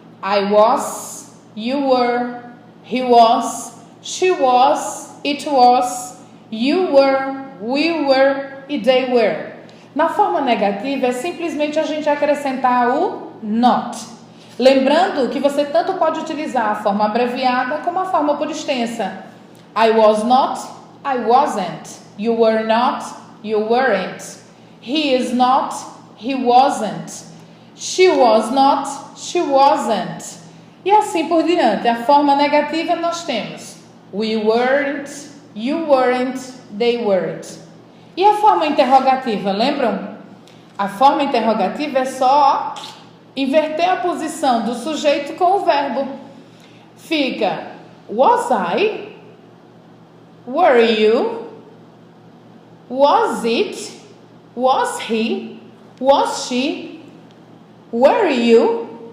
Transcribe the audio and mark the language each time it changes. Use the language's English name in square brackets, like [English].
[English] I was, you were, he was, she was, it was, you were, we were e they were. [Portuguese] Na forma negativa é simplesmente a gente acrescentar o not. Lembrando que você tanto pode utilizar a forma abreviada como a forma por extensa. [English] I was not, I wasn't. You were not, you weren't. He is not, he wasn't. She was not, she wasn't. [Portuguese] E assim por diante. A forma negativa nós temos [English] we weren't, you weren't, they weren't. [Portuguese] E a forma interrogativa, lembram? A forma interrogativa é só inverter a posição do sujeito com o verbo. [English] Fica was I? Were you? Was it? Was he? Was she? Were you?